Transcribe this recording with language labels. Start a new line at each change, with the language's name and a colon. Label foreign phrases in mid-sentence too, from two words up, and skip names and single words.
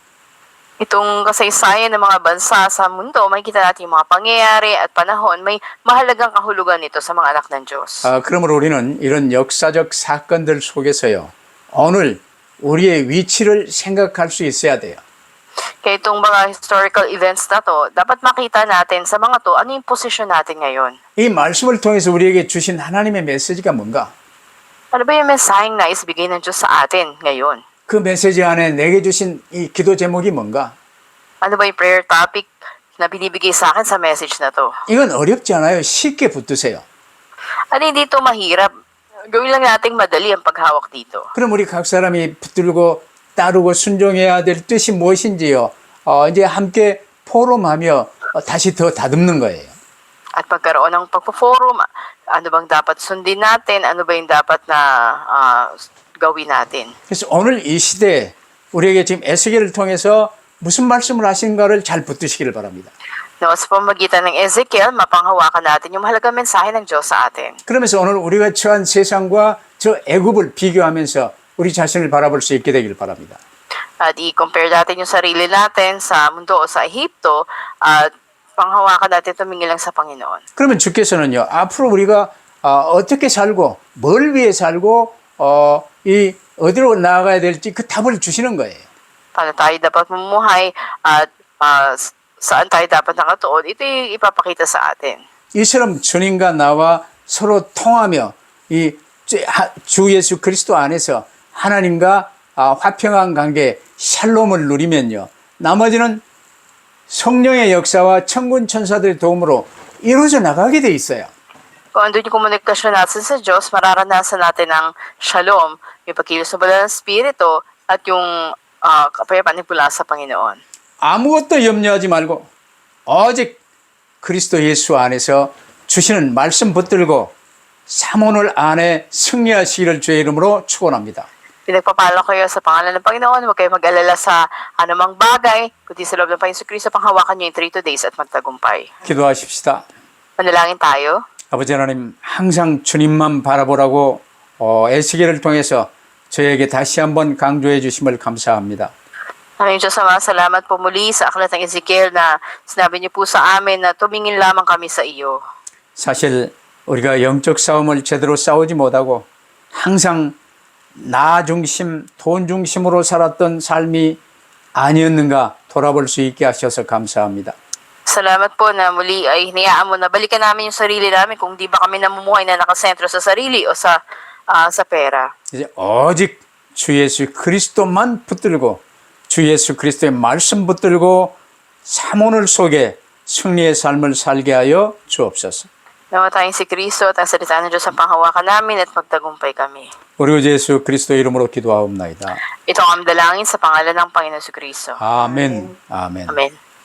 Filipino: Itong kasaysayan ng mga bansa sa mundo, makikita natin yung mga pangyayari at panahon, may mahalagang kahulugan nito sa mga anak ng Diyos.
Korean: 그러므로 우리는 이런 역사적 사건들 속에서요. 오늘 우리의 위치를 생각할 수 있어야 돼요.
Filipino: Kaya itong mga
English: historical events
Filipino: na to, dapat makita natin sa mga to, ano yung posisyon natin ngayon.
Korean: 이 말씀을 통해서 우리에게 주신 하나님의 메시지가 뭔가?
Filipino: Ano ba yung mensaheng nais bigay ng Diyos sa atin ngayon?
Korean: 그 메시지 안에 내게 주신 이 기도 제목이 뭔가?
Filipino: Ano ba yung
English: prayer topic
Filipino: na binibigay sa akin sa message na to?
Korean: 이건 어렵지 않아요. 쉽게 붙드세요.
Filipino: Ano hindi ito mahirap? Gawin lang nating madali ang paghawak dito.
Korean: 그럼 우리 각 사람이 붙들고 따르고 순종해야 될 뜻이 무엇인지요. 이제 함께 포럼하며 다시 더 다듬는 거예요.
Filipino: At pagkaroon ng pagpo-forum, ano bang dapat sundin natin? Ano ba yung dapat na gawin natin?
Korean: 그래서 오늘 이 시대에 우리에게 지금 에스겔을 통해서 무슨 말씀을 하신가를 잘 붙드시기를 바랍니다.
Filipino: No, sa pamagitan ng Ezekiel, mapanghawakan natin yung mahalagang mensahe ng Diyos sa atin.
Korean: 그러면서 오늘 우리가 처한 세상과 저 애굽을 비교하면서 우리 자신을 바라볼 수 있게 되길 바랍니다.
Filipino: At i-compare natin yung sarili natin sa mundo o sa Ehipto at panghawakan natin tumingin lang sa Panginoon.
Korean: 그러면 주께서는요, 앞으로 우리가 어떻게 살고 뭘 위해 살고 이 어디로 나아가야 될지 그 답을 주시는 거예요.
Filipino: Paano tayo dapat mamumuhay at saan tayo dapat nakatuon, ito yung ipapakita sa atin.
Korean: 이처럼 주님과 나와 서로 통하며 이 주 예수 그리스도 안에서 하나님과 화평한 관계 샬롬을 누리면요. 나머지는 성령의 역사와 천군 천사들의 도움으로 이루어져 나가게 돼 있어요.
Filipino: Kung andun yung komunikasyon natin sa Diyos, mararanasan natin ang shalom, yung pagkilos ng banal na Espiritu, at yung kapayapaan mula sa Panginoon.
Korean: 아무것도 염려하지 말고 오직 그리스도 예수 안에서 주시는 말씀 붙들고 3오늘 안에 승리하시기를 주의 이름으로 축원합니다.
Filipino: Pinagpapala kayo sa pangalan ng Panginoon. Huwag kayo mag-alala sa anumang bagay, kundi sa loob ng Panginoon Kristo, panghawakan niyo yung 3 days at magtagumpay.
Korean: 기도하십시다.
Filipino: Manalangin tayo.
Korean: 아버지 하나님, 항상 주님만 바라보라고 에스겔을 통해서 저에게 다시 한번 강조해 주심을 감사합니다.
Filipino: Aming Diyos Ama, salamat po muli sa aklat ng Ezekiel na sinabi niyo po sa amin na tumingin lamang kami sa iyo.
Korean: 사실 우리가 영적 싸움을 제대로 싸우지 못하고 항상 나 중심, 돈 중심으로 살았던 삶이 아니었는가 돌아볼 수 있게 하셔서 감사합니다.
Filipino: Salamat po na muli ay hinayaan mo na balikan namin yung sarili namin kung di ba kami namumuhay na nakasentro sa sarili o sa pera.
Korean: 이제 오직 주 예수 그리스도만 붙들고 주 예수 그리스도의 말씀 붙들고 삼오늘 속에 승리의 삶을 살게 하여 주옵소서.
Filipino: Namatayin si Kristo at ang salita ng Diyos ang panghawakan namin at magtagumpay kami.
Korean: 우리 주 예수 그리스도 이름으로 기도하옵나이다.
Filipino: Ito ang aming dalangin sa pangalan ng Panginoon si Kristo.
Korean: 아멘. 아멘.
Filipino: Amen.